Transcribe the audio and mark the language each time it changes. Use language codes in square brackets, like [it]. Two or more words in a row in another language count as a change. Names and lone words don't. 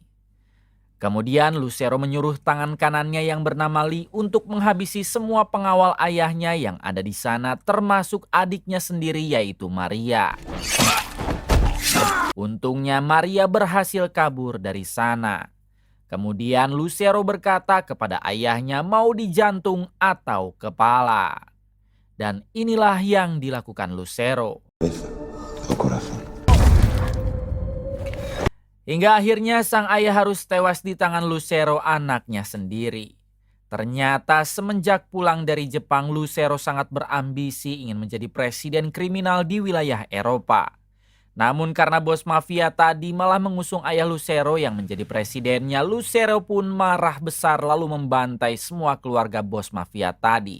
[id] Kemudian Lucero menyuruh tangan kanannya yang bernama Lee untuk menghabisi semua pengawal ayahnya yang ada di sana termasuk adiknya sendiri yaitu Maria. Untungnya Maria berhasil kabur dari sana. Kemudian Lucero berkata kepada ayahnya mau di jantung atau kepala. Dan inilah yang dilakukan Lucero. [es] O corazón. [id] Hingga akhirnya sang ayah harus tewas di tangan Lucero anaknya sendiri. Ternyata semenjak pulang dari Jepang, Lucero sangat berambisi ingin menjadi presiden kriminal di wilayah Eropa. Namun karena bos mafia tadi malah mengusung ayah Lucero yang menjadi presidennya, Lucero pun marah besar lalu membantai semua keluarga bos mafia tadi.